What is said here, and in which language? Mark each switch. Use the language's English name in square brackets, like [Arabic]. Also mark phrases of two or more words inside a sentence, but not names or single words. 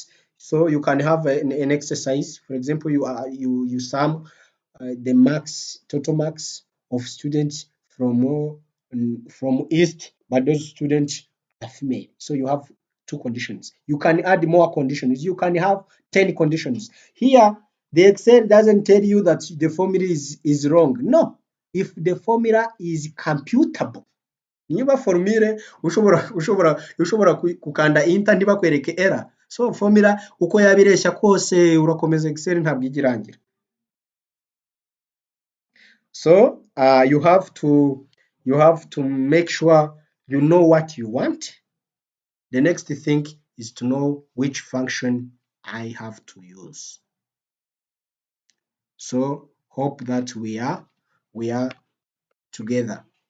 [English] So you can have an exercise. For example, you sum the total marks of students from East, but those students are female. So you have 2 conditions. You can add more conditions. You can have 10 conditions. Here, the Excel doesn't tell you that the formula is wrong. No, if the formula is computable. [Kinyarwanda] Niba formule ushobora kukanda enter ntibakwereke error. So formula uko yabireshya kose urakomeza Excel ntabwo igirangira. [English] So you have to make sure you know what you want. The next thing is to know which function I have to use. So hope that we are together.